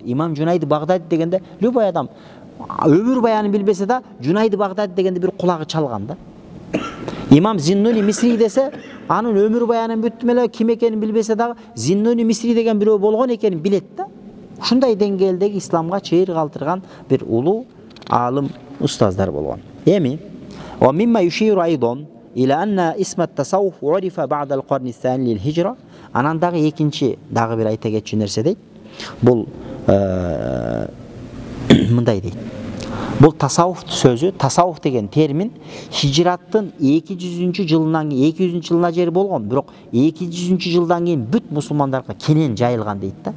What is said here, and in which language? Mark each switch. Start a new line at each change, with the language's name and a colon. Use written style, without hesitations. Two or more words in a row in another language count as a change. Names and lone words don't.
Kyrgyz: Имам Жунайд Багдади дегенде любой адам өмүр баянын билбесе да, Жунайд Багдади дегенде бир кулагы чалган да. Имам Зиннуни Мисри десе, анын өмүр баянын бүттүм эле, ким экенин билбесе дагы, Зиннуни Мисри деген бирөө болгон экенин билет да. Ушундай деңгээлдеги исламга чейир калтырган бир улуу алым устаздар болгон.
Arabic: Эми ومما يشير أيضا إلى أن اسم التصوف عرف بعد القرن الثاني للهجرة.
Kyrgyz: Анан дагы экинчи дагы бир айта кетчү нерсе дейт. Бул мындай дейт. Бул тасауф сөзү, тасауф деген термин хижраттын 200-жылынан 200 жылына жери болгон, бирок 200 жылдан кийин бүт мусулмандарга кенен жайылган дейт да.